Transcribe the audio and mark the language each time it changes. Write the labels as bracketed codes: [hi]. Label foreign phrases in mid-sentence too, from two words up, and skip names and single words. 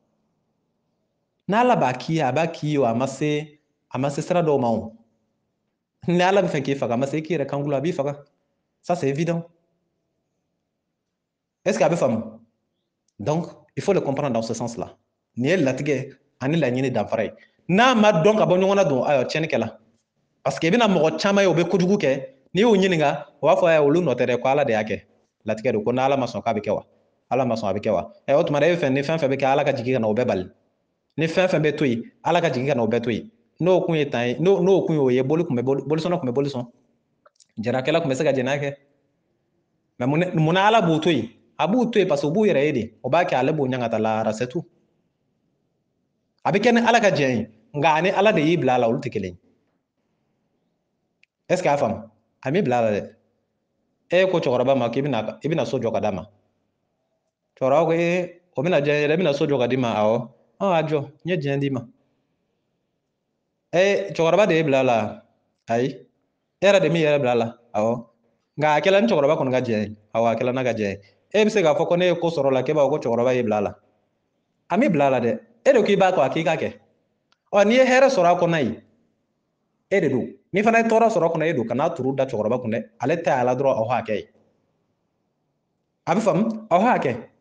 [bm] n'ala b'a k'i ye a b'a k'i ye o a ma se sira dɔw ma o ni ala bɛ fɛ k'i faga a ma se i k'i yɛrɛ kankolo a b'i faga [fr] ça c'est évident est-ce que [bm] a bɛ faamu [fr] donc il faut le comprendre dans ce sens là [bm] nin ye latigɛ ani laɲini danfara ye n'a ma dɔn ka bɔ ɲɔgɔn na dun ayiwa tiɲɛni kɛla [fr] parce que [bm] i bɛna mɔgɔ caman ye o bɛ kojugu kɛ n'i y'o ɲininka o b'a fɔ olu nɔ tɛ dɛ ko ala de y'a kɛ latigɛ don ko n'ala ma sɔn k'a bɛ kɛ wa ala ma sɔn a bɛ kɛ wa o tuma e bɛ fɛ ni fɛn fɛn bɛ kɛ ala ka jigin ka na o bɛɛ bali ni fɛn fɛn bɛ to yen ala ka jigin ka na o bɛɛ to yen n'o kun ye tan ye n'o kun ye o ye bolisɔnna kun bɛ bolisɔn jɛnakɛla kun bɛ se ka jɛnɛ kɛ mais mun na ala b'o to yen a b'u to yen [fr] parce que [bm] u b'u yɛrɛ ye de o b'a kɛ ale b'o ɲɛ ka taa lahara [fr] c'est tout [bm] a bɛ kɛ ni ala ka jɛn ye nka ani ala de y'i bila a la olu tɛ kelen ye [fr] est ce que [bm] a faamu a m'i bila a la dɛ e ko cɛkɔrɔba ma k'i bɛna so jɔ ka d'a ma cɛkɔrɔba ko o bɛna diya n ye dɛ i bɛna so jɔ ka d'i ma awɔ a jɔ n ye diɲɛ d'i ma cɛkɔrɔba de y'e bila a la ayi e yɛrɛ de m'i yɛrɛ bila a la awɔ nka a kɛla ni cɛkɔrɔba kɔni ka jɛn ye awɔ a kɛla n'a ka jɛn ye e bɛ se k'a fɔ ko ne ye ko sɔrɔ o la k'e b'a fɔ ko cɛkɔrɔba y'e bila a la a m'i bila a la dɛ e de ko i b'a kɔ a k'i k'a kɛ n'i ye hɛrɛ sɔrɔ a kɔnɔ yen e de don ni fana ye tɔɔrɔ sɔrɔ a kɔnɔ e don kan'a turu da cɛkɔrɔba kun dɛ ale tɛ a la dɔrɔn aw hakɛ ye a bɛ faamu aw hakɛ